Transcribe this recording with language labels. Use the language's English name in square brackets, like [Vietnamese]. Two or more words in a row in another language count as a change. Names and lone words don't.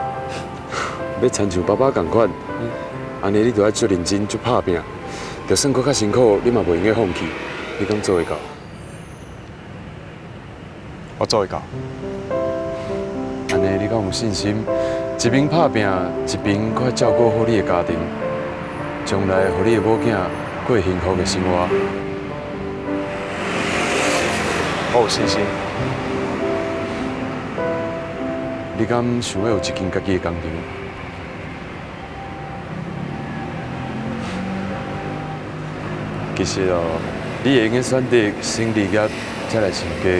[Min Nan Chinese] 要亲像爸爸同款，安尼你就要足认真、足打拼，就算搁较辛苦，你嘛袂用个放弃。你敢做会到？我做会到。安尼你敢有信心？一边打拼，一边搁照顾好你的家庭，将来互你的某囝过幸福的生活。我有信心。你敢想要有一间家己的工厂？其实哦，你会用个选择新事业才来成家。